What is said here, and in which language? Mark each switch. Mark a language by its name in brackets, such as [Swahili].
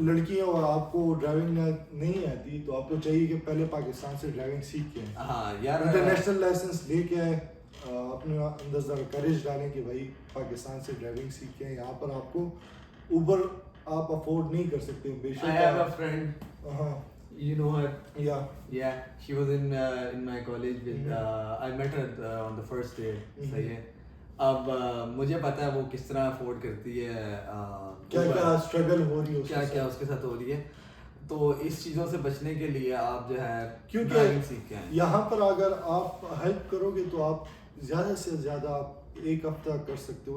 [Urdu] لڑکی اور آپ کو ڈرائیونگ نہیں آتی تو آپ کو چاہیے کہ پہلے پاکستان سے ڈرائیونگ سیکھ کے آئیں. ہاں یار, انٹرنیشنل لائسنس لے کے آئے, اپنے اندر ذرا کریج ڈالیں کہ بھائی پاکستان سے ڈرائیونگ سیکھ کے آئیں. یہاں پر آپ کو اوبر آپ افورڈ نہیں کر سکتے. بے شک [English] I have a friend, [Urdu] ہاں, [English] you know her, yeah, she was in my college with I met her on the first day. [Urdu] صحیح ہے. اب مجھے پتا ہے وہ کس طرح افورڈ کرتی ہے, کیا کیا اسٹرگل ہو رہی ہے, کیا کیا اس کے ساتھ ہو رہی ہے. تو اس چیزوں سے بچنے کے لیے آپ جو ہے کیونکہ سیکھ کے آئیں. یہاں پر اگر آپ ہیلپ کرو گے تو آپ زیادہ سے زیادہ آپ ایک ہفتہ کر سکتے ہو.